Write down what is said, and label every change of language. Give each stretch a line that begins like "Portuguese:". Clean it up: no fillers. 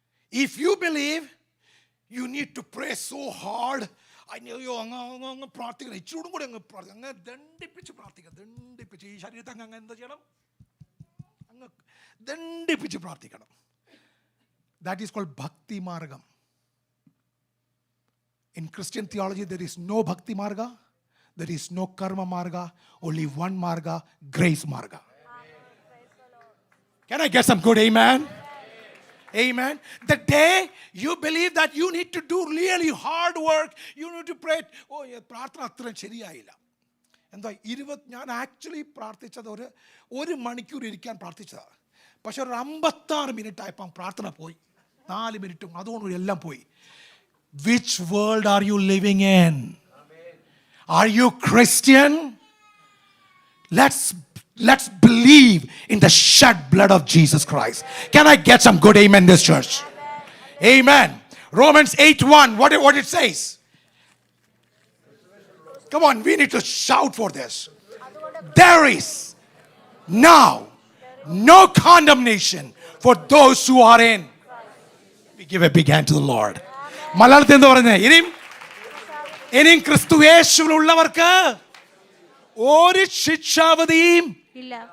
English: If you believe you need to pray so hard,
Malayalam: അയ്യോ അങ്ങ് പ്രാർത്ഥിക്കണം, ഇച്ചിരൂടും കൂടി അങ്ങ് പ്രാർത്ഥിക്കണം, അങ്ങ് ദണ്ഡിപ്പിച്ച് പ്രാർത്ഥിക്കണം, ദണ്ഡിപ്പിച്ച് ഈ ശരീരത്തെ അങ്ങ് എന്താ ചെയ്യണം, അങ്ങ് ദണ്ഡിപ്പിച്ച് പ്രാർത്ഥിക്കണം.
English: That is called bhakti margam. In Christian theology, there is no bhakti marga, there is no karma marga, only one marga, grace marga. Can I get some good amen? Amen. The day you believe that you need to do really hard work, you need to pray.
Malayalam: Oh, പ്രാർത്ഥന അത്രയും ശരിയായില്ല. എന്താ ഞാൻ actually പ്രാർത്ഥിച്ചത് ഒരു മണിക്കൂർ ഇരിക്കാൻ പ്രാർത്ഥിച്ചതാണ്. പക്ഷെ ഒരു 56 മിനിറ്റ് ആയപ്പോൾ പ്രാർത്ഥന പോയി, 4 മിനിറ്റും അതുകൊണ്ട് എല്ലാം പോയി.
English: Which world are you living in? Are you Christian? Let's believe in the shed blood of Jesus Christ. Can I get some good amen in this church? Amen. Romans 8:1, what it says? Come on, we need to shout for this. There is now no condemnation for those who are in. We give a big hand to the Lord.
Malayalam: മലയാളത്തിൽ എന്താ പറയുന്നത്? ഇനിയും ക്രിസ്തു യേശുവിലുള്ളവർക്ക് ഒരു ശിക്ഷാവധിയും ഇല്ല.